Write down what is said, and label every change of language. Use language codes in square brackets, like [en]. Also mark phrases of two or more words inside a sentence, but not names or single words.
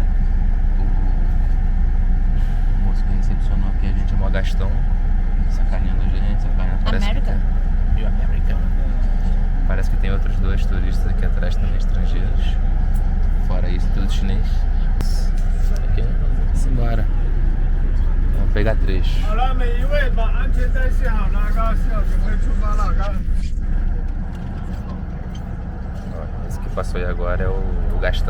[pt] O moço que recepcionou aqui a gente é mó Gastão, sacaneando a gente, parece American. que tem... American. Parece que tem outros 2 turistas aqui atrás também, estrangeiros. Fora isso, tudo chinês. Aqui, vamos embora. Vamos pegar 3. [zh] 好了，每一位把安全带系好了，刚是要准备出发了，刚。 [pt] Ó, esse que passou aí agora é o Gastão.